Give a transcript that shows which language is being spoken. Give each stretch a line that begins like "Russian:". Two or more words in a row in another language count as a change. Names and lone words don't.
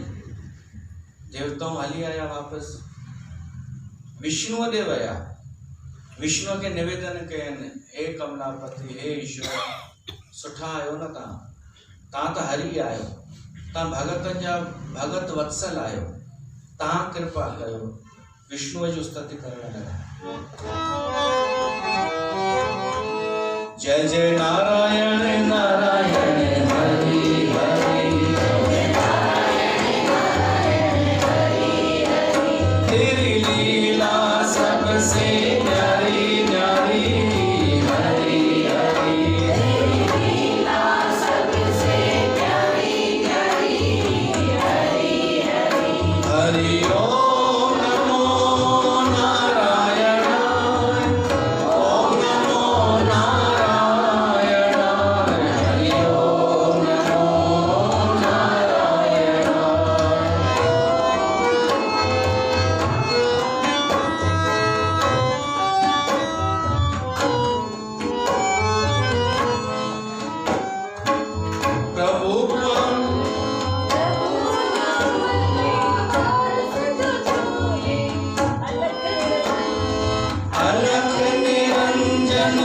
Sindhi: देवताऊं हली आया वापसि, विष्णुअ ॾे विया, विष्णुअ खे निवेदन कयनि, हे कमलापति, हे ईश्वर, सुठा आहियो न तव्हां त हरि आहियो, तव्हां भगतनि जा भगत वत्सल आहियो, तव्हां कृपा कयो। विष्णुअ जी स्तुति करण लॻा।
Hindi: जय जय नारायण नारायण हरि हरि, तेरी लीला सबसे प्यारी न्यारी, हरि हरि, तेरी लीला सबसे प्यारी न्यारी, हरि हरि, हरि ओम नमो नारायण, ओम नमो नारायण, हरि ओम नमो नारायण। प्रभु अलख निरंजन